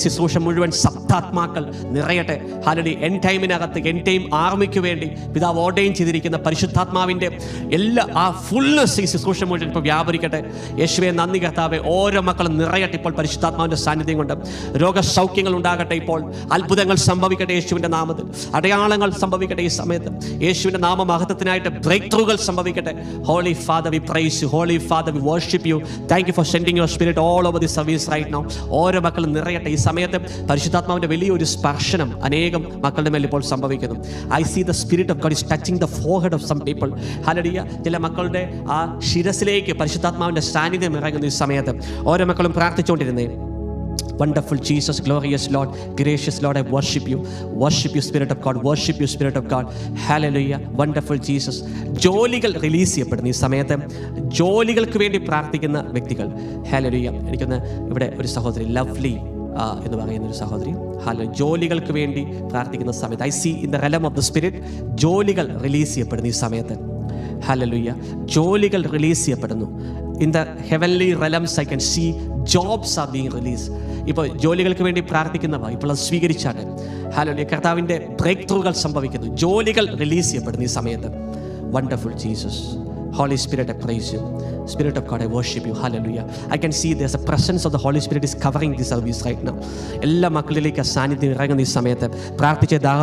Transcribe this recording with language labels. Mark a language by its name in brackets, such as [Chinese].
[Malayalam] ശുശ്രൂഷ മുഴുവൻ സപ്താത്മാക്കൾ നിറയട്ടെ. ഹല്ലേലൂയ. എൻ ടൈമിനകത്ത്, എൻ ടൈം ആർമിക്ക് വേണ്ടി പിതാവ് ഓർഡൈൻ ചെയ്തിരിക്കുന്ന പരിശുദ്ധാത്മാവിൻ്റെ എല്ലാ ആ ഫുൾനെസ് ഈ ശുശ്രൂഷ മുഴുവൻ ഇപ്പോൾ വ്യാപരിക്കട്ടെ. യേശുവേ നന്ദി കർത്താവേ. ഓരോ മക്കളും നിറയട്ടെ ഇപ്പോൾ പരിശുദ്ധാത്മാവിൻ്റെ സാന്നിധ്യം കൊണ്ട്. രോഗസൗഖ്യങ്ങൾ ഉണ്ടാകട്ടെ. ഇപ്പോൾ അത്ഭുതങ്ങൾ സംഭവിക്കട്ടെ യേശുവിൻ്റെ നാമത്തിൽ. അടയാളങ്ങൾ സംഭവിക്കട്ടെ ഈ സമയത്ത്. യേശുവിൻ്റെ നാമമഹത്വത്തിനായിട്ട് ബ്രേക്ക് ത്രൂകൾ സംഭവിക്കട്ടെ. [English] Holy Father, we praise you. Holy Father, we worship you. Thank you for sending your spirit all over this service right now. [Malayalam] ഓരോ മക്കളും നിറയട്ടെ. ഈ സമയത്ത് പരിശുദ്ധാത്മാവിൻ്റെ വലിയൊരു സ്പർശനം അനേകം മക്കളുടെ മേൽ ഇപ്പോൾ സംഭവിക്കുന്നു. [English] I see the spirit of God is touching the forehead of some people. [Malayalam] Hallelujah. ചില മക്കളുടെ ആ ശിരസിലേക്ക് പരിശുദ്ധാത്മാവിൻ്റെ സാന്നിധ്യം ഇറങ്ങുന്ന ഈ സമയത്ത് ഓരോ മക്കളും പ്രാർത്ഥിച്ചുകൊണ്ടിരുന്നേ. [English] Wonderful Jesus, glorious Lord, gracious Lord, I worship you. Worship you, Spirit of God. Worship you, Spirit of God. Hallelujah. Wonderful Jesus. [Malayalam] ജോലികൾ റിലീസ് ചെയ്യപ്പെടുന്ന ഈ സമയത്ത് ജോലികൾക്ക് വേണ്ടി പ്രാർത്ഥിക്കുന്ന വ്യക്തികൾ. ഹല്ലേലൂയ. എനിക്കൊന്ന് ഇവിടെ ഒരു സഹോദരി ലവ്ലി എന്ന് പറയുന്ന ഒരു സഹോദരി, ഹല്ലേലൂയ, ജോലികൾക്ക് വേണ്ടി പ്രാർത്ഥിക്കുന്ന സമയത്ത് [English] I see in the realm of the spirit [Malayalam] ജോലികൾ റിലീസ് ചെയ്യപ്പെടുന്ന ഈ സമയത്ത്. ഹല്ലേലൂയ. ജോലികൾ റിലീസ് ചെയ്യപ്പെടുന്നു. [English] In the heavenly realms I can see jobs are being released. [Malayalam] ഇപ്പോൾ ജോലികൾക്ക് വേണ്ടി പ്രാർത്ഥിക്കുന്നവ ഇപ്പോൾ അത് സ്വീകരിച്ചാണ്. ഹല്ലേലൂയ. കർത്താവിൻ്റെ ബ്രേക്ക് ത്രൂകൾ സംഭവിക്കുന്നു. ജോലികൾ റിലീസ് ചെയ്യപ്പെടുന്നു ഈ സമയത്ത്. [English] Wonderful Jesus. Holy Spirit, I praise you. Spirit of God, I worship you. Hallelujah. I can see there's a presence of the Holy Spirit is covering this service right now. [Malayalam] എല്ലാ മക്കളിലേക്ക് ആ സാന്നിധ്യം ഇറങ്ങുന്ന ഈ സമയത്ത് പ്രാർത്ഥിച്ചേ.